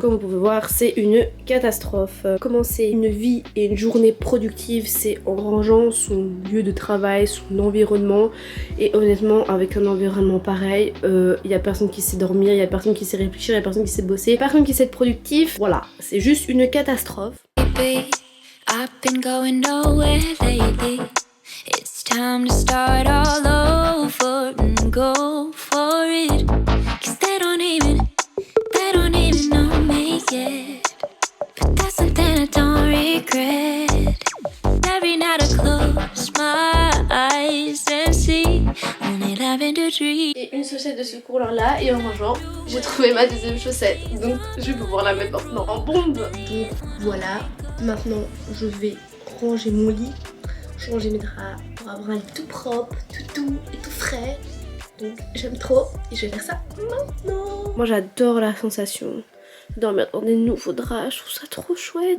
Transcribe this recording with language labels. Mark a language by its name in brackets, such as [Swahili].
[French] Comme vous pouvez voir, c'est une catastrophe. Commencer une vie et une journée productive, c'est en rangeant son lieu de travail, son environnement. Et honnêtement, avec un environnement pareil, y a personne qui sait dormir, y a personne qui sait réfléchir, y a personne qui sait bosser, personne qui sait être productif. Voilà, c'est juste une catastrophe. [English] I've been going nowhere lately. It's time to start all over and go for it. 'Cause they don't even know me yet. But that's something I don't regret. Every night I close my eyes and see only loving to dream. [French] Et une chaussette de secours là et en rangeant, j'ai trouvé ma deuxième chaussette. Donc je vais pouvoir la mettre maintenant en bombe. Donc voilà, maintenant je vais ranger mon lit, changer mes draps pour avoir un lit tout propre, tout doux et tout frais. Donc j'aime trop et je vais faire ça maintenant. Moi j'adore la sensation de dormir dans des nouveaux draps, je trouve ça trop chouette.